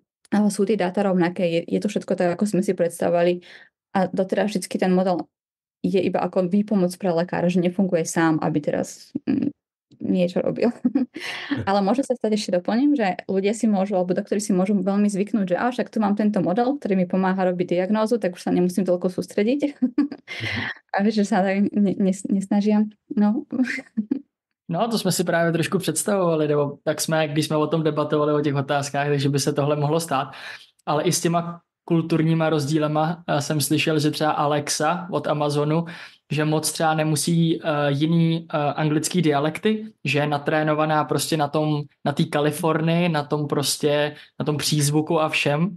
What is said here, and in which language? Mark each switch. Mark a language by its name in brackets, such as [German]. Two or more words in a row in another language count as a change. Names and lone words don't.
[Slovak] Sú tie dáta rovnaké, je to všetko tak, ako sme si predstavovali a doteraz vždy ten model je iba ako výpomoc pre lekára, že nefunguje sám, aby teraz niečo robil. Ale môže sa stať, ešte doplním, že ľudia si môžu, alebo doktori si môžu veľmi zvyknúť, že však tu mám tento model, ktorý mi pomáha robiť diagnózu, tak už sa nemusím toľko sústrediť. A vieš, že sa tak nesnažia. No. [Czech] No, to jsme si právě trošku představovali, nebo tak jsme, když jsme o tom debatovali, o těch otázkách, takže by se tohle mohlo stát. Ale i s těma kulturníma rozdílema jsem slyšel, že třeba Alexa od Amazonu, že moc třeba nemusí jiný anglický dialekty, že je natrénovaná prostě na té Kalifornii, na tom přízvuku a všem.